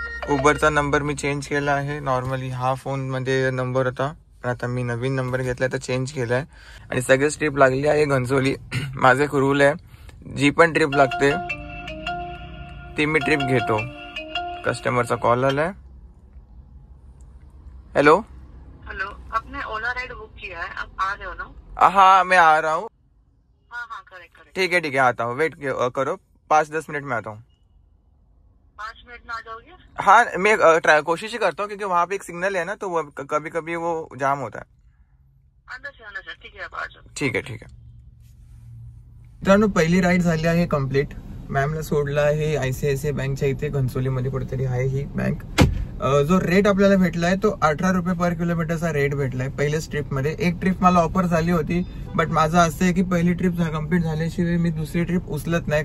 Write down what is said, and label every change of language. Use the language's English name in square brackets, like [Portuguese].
[Marathi] उबरचा number मी change केला आहे। Normally हा फोनमध्ये नंबर होता, पण आता मी नवीन नंबर घेतलाय तर चेंज केलाय। आणि सगळीच ट्रिप लागली आहे घनसोली। माझा एक रूल आहे, जी पण ट्रिप लागते ती मी ट्रिप घेतो। कस्टमरचा कॉल आलाय। [English] hello [Hindi] हेलो, आपने ओला राइड बुक किया है, आप आ रहे हो ना? हाँ मैं आ रहा हूँ। हाँ करेक्ट। ठीक है आता हूँ, वेट करो 5-10 मिनट में आता हूँ। 5 मिनट में आ जाओगे? हाँ मैं कोशिश ही करता हूँ, क्योंकि वहाँ पे एक सिग्नल है ना, तो वो कभी कभी वो जाम होता है। अंदर से ठीक है, आप आ जाओ। ठीक है। [Marathi] मित्रांनो, पहिली राईड झाली आहे कंप्लीट। मॅमला सोडला आहे ICICI बँकच्या इथे, घनसोलीमध्ये कुठेतरी आहे ही बँक। जो रेट आपल्याला भेटलाय तो 18 रुपये पर किलोमीटरचा रेट भेटलाय पहिल्याच ट्रिपमध्ये। एक ट्रिप मला ऑफर झाली होती, बट माझं असं आहे की पहिली ट्रिप कंप्लीट झाल्याशिवाय मी दुसरी ट्रिप उचलत नाही।